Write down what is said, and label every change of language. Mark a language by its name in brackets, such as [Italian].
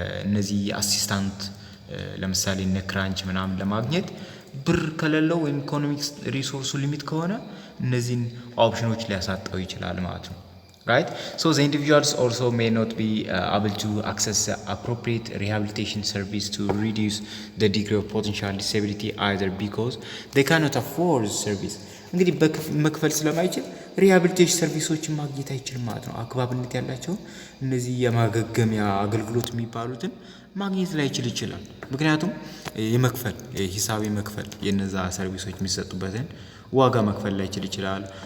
[Amharic] እነዚህ አሲስታንት ለምሳሌ እነ ክራንች ምናምን ለማግኘት ብር ከሌለው ወይም ኢኮኖሚክስ ሪሶርሱ ሊሚት ከሆነ እነዚህን ኦፕሽኖች ሊያሳጣው ይችላል ማለት ነው። Right? [English] So the individuals also may not be able to access appropriate rehabilitation service to reduce the degree of potential disability either because they cannot afford the service. [Amharic] እንግዲህ መክፈል ስለማይችል ሪሃቢሊቴሽን ሰርቪሶችን ማግኘት አይችልም ማለት ነው። አግባብነት ያላቸው እነዚህ የማገገሚያ አገልግሎት የሚባሉትን ማግኘት ላይችል ይችላል። ምክንያቱም ሂሳብ መክፈል የነዛ ሰርቪሶች የሚሰጡበትን ዋጋ መክፈል ላይችል ይችላል።